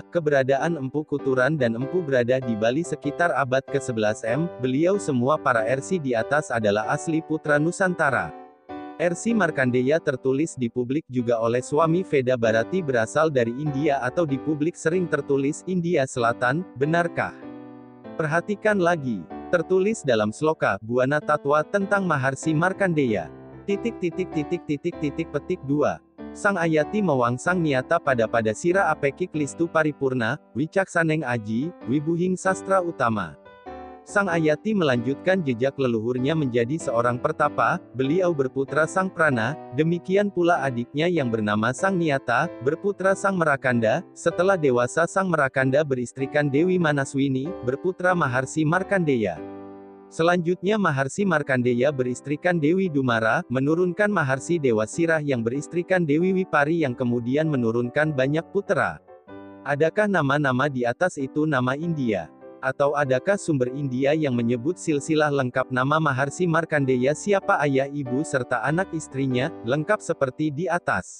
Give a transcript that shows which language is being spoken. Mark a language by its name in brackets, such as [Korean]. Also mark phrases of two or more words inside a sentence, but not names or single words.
[Indonesian] Keberadaan Empu Kuturan dan Empu Brada di Bali sekitar abad ke-11 M, beliau semua para Rsi di atas adalah asli putra Nusantara. Rsi Markandeya tertulis di publik juga oleh suami Veda Bharati berasal dari India atau di publik sering tertulis India Selatan, benarkah? Perhatikan lagi. Tertulis dalam sloka Buana Tatwa tentang Maharsi Markandeya. Petik 2. [Kawi] Sang Ayati mewangsang niata pada sira apekik listu paripurna, wicaksaneng aji, wibuhing sastra utama. [Indonesian] Sang Ayati melanjutkan jejak leluhurnya menjadi seorang pertapa, beliau berputra Sang Prana, demikian pula adiknya yang bernama Sang Niyata, berputra Sang Merakanda, setelah dewasa Sang Merakanda beristrikan Dewi Manaswini, berputra Maharsi Markandeya. Selanjutnya Maharsi Markandeya beristrikan Dewi Dumara, menurunkan Maharsi Dewa Sirah yang beristrikan Dewi Wipari yang kemudian menurunkan banyak putera. Adakah nama-nama di atas itu nama India? Atau adakah sumber India yang menyebut silsilah lengkap nama Maharsi Markandeya siapa ayah ibu serta anak istrinya, lengkap seperti di atas?